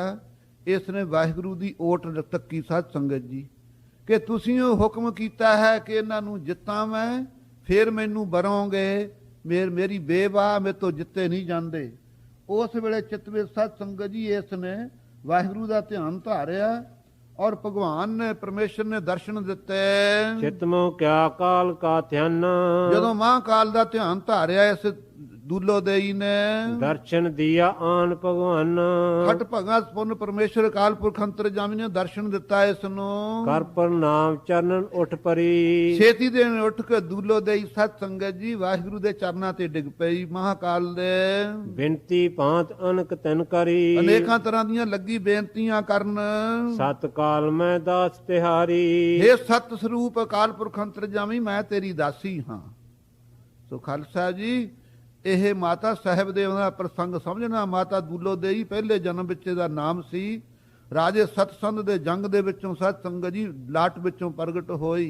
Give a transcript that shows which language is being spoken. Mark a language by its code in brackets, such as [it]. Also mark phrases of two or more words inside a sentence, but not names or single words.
[pa] ਇਸ ਨੇ ਵਾਹਿਗੁਰੂ ਦੀ ਓਟ ਤੱਕੀ ਸਤ ਸੰਗਤ ਜੀ ਕਿ ਤੁਸੀਂ ਉਹ ਹੁਕਮ ਕੀਤਾ ਹੈ ਕਿ ਇਹਨਾਂ ਨੂੰ ਜਿੱਤਾਂ ਮੈਂ, ਫਿਰ ਮੈਨੂੰ ਬਰੋਂਗੇ। ਮੇਰੀ ਬੇਵਾਹ ਮੇਰੇ ਤੋਂ ਜਿੱਤੇ ਨਹੀਂ ਜਾਂਦੇ। ਉਸ ਵੇਲੇ ਚਿਤਵੇ ਸਤ ਸੰਗਤ ਜੀ ਇਸ ਨੇ ਵਾਹਿਗੁਰੂ ਦਾ ਧਿਆਨ ਧਾਰਿਆ ਔਰ ਭਗਵਾਨ ਨੇ ਪਰਮੇਸ਼ਰ ਨੇ ਦਰਸ਼ਨ ਦਿੱਤੇ। [bra] चितमो क्या काल का ध्यान। [pa] ਜਦੋਂ ਮਹਾਂਕਾਲ ਦਾ ਧਿਆਨ ਧਾਰਿਆ ਇਸ ਦੂਲੋ ਦੇਈ ਨੇ, [bra] दर्शन दिया आन भगवान। [pa] ਖਟ ਭਗਤ ਪੁੰਨ ਪਰਮੇਸ਼ਰ ਅਕਾਲ ਪੁਰਖ ਅੰਤਰਜਾਮੀ ਨੇ ਦਰਸ਼ਨ ਦਿੱਤਾ ਇਸ ਨੂੰ। [bra] कर प्रणाम चरणन उठ परी। [pa] ਛੇਤੀ ਦੇਣ ਉੱਠ ਕੇ ਦੂਲੋ ਦੇਈ ਸਤ ਸੰਗਤ ਜੀ ਵਾਹਿਗੁਰੂ ਦੇ ਚਰਨਾਂ ਤੇ ਡਿੱਗ ਪਈ ਮਹਾਂਕਾਲ ਦੇ। [bra] बिनती भांत अनक तन करी। [pa] ਅਨੇਕਾਂ ਤਰ੍ਹਾਂ ਦੀਆਂ ਲੱਗੀ ਬੇਨਤੀਆਂ ਕਰਨ। [bra] सत काल में दास तिहारी। [pa] ਹੇ ਸਤ ਸਰੂਪ ਅਕਾਲ ਪੁਰਖ ਅੰਤਰਜਾਮੀ ਮੈਂ ਤੇਰੀ ਦਾਸੀ ਹਾਂ। ਸੋ ਖਾਲਸਾ ਜੀ ਇਹ ਮਾਤਾ ਸਾਹਿਬ ਦੇ ਦਾ ਪ੍ਰਸੰਗ ਸਮਝਣਾ। ਮਾਤਾ ਦੂਲੋ ਦੇਈ ਪਹਿਲੇ ਜਨਮ ਵਿੱਚ ਇਹਦਾ ਨਾਮ ਸੀ। ਰਾਜੇ ਸਤਸੰਧ ਦੇ ਜੰਗ ਦੇ ਵਿੱਚੋਂ ਸਤ ਸੰਗਤ ਜੀ ਲਾਟ ਵਿੱਚੋਂ ਪ੍ਰਗਟ ਹੋਈ।